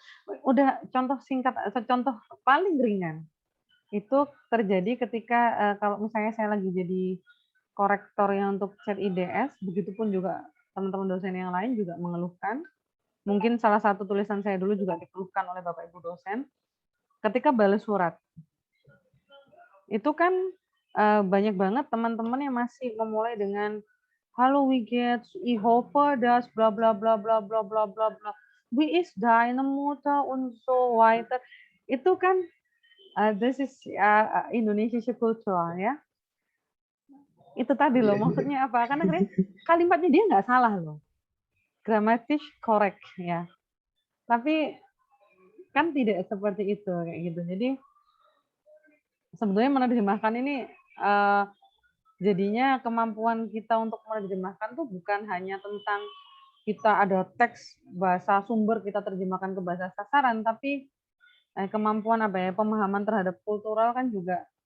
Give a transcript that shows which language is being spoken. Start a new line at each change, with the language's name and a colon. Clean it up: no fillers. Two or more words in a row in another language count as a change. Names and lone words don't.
Indonesian: Udah contoh singkat, contoh paling ringan itu terjadi ketika kalau misalnya saya lagi jadi korektor yang untuk chat IDS, begitupun juga teman-teman dosen yang lain juga mengeluhkan. Mungkin salah satu tulisan saya dulu juga dikeluhkan oleh Bapak Ibu dosen. Ketika balas surat, itu kan banyak banget teman-teman yang masih memulai dengan
German: Hallo, wie geht's? Ich hoffe, dass bla bla bla bla bla bla bla bla. Wie ist deine Mutter und so weiter.
Indonesian: Itu kan
English: this is
German: Indonesische Kultur
Indonesian: ya. Itu tadi loh, maksudnya apa? Karena kalimatnya dia nggak salah loh.
German: Grammatis korrekt ya.
Indonesian: Tapi kan tidak seperti itu kayak gitu. Jadi sebetulnya menerjemahkan ini jadinya kemampuan kita untuk menerjemahkan tuh bukan hanya tentang kita ada teks bahasa sumber kita terjemahkan ke bahasa sasaran, tapi kemampuan pemahaman terhadap kultural kan juga